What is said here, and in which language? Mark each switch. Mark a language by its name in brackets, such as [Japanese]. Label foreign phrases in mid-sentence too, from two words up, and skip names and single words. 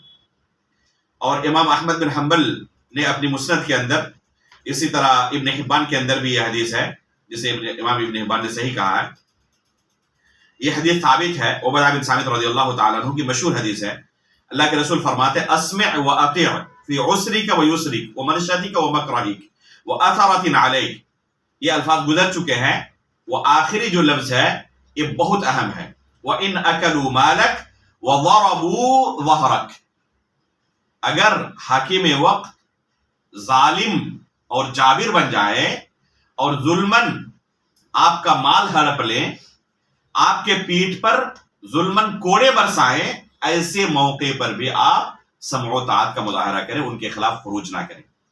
[Urdu] اور امام احمد بن حنبل نے اپنی مسند کے اندر، اسی طرح ابن حبان کے اندر بھی یہ حدیث ہے جسے امام ابن حبان نے صحیح کہا ہے. یہ حدیث ثابت ہے، عبادہ بن صامت [Arabic] رضی اللہ تعالیٰ عنہ [Urdu] کی مشہور حدیث ہے. اللہ کے رسول فرماتے [Arabic] اسمع و اطیع فی عسرک و یسرک و منشتک و مکرہک و اثرۃ علیک. [Urdu] یہ الفاظ گزر چکے ہیں، وہ آخری جو لفظ ہے یہ بہت اہم ہے. [Arabic] وَإِنْ أَكَلُوا مَالَكَ وَضَرَبُوا ظَهْرَكَ. [Urdu] اگر حاکم وقت ظالم اور جابر بن جائے اور ظلماً آپ کا مال ہڑپ لیں، آپ کے پیٹھ پر ظلماً کوڑے برسائیں، ایسے موقع پر بھی آپ سمع و طاعت کا مظاہرہ کریں، ان کے خلاف خروج نہ کریں.